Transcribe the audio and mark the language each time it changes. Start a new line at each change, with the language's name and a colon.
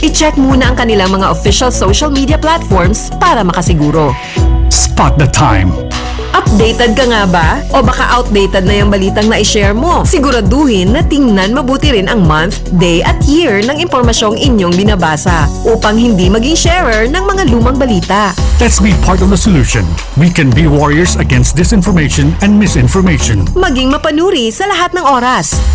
Filipino: I-check muna ang kanilang mga official social media platforms para makasiguro.
English: Spot the time.
Filipino: Updated ka nga ba? O baka outdated na yung balitang na-share mo? Siguraduhin na tingnan mabuti rin ang month, day at year ng impormasyong inyong binabasa upang hindi maging sharer ng mga lumang balita.
English: Let's be part of the solution. We can be warriors against disinformation and misinformation.
Filipino: Maging mapanuri sa lahat ng oras.